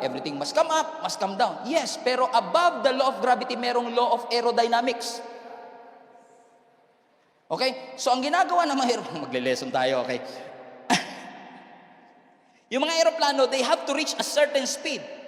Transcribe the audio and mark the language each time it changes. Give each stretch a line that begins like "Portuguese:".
English: Everything must come up, must come down. Yes, pero above the law of gravity, merong law of aerodynamics. Okay?
Filipino: So ang ginagawa ng mga magle-lesson tayo, okay? Yung mga aeroplano,
English: they have to reach a certain speed.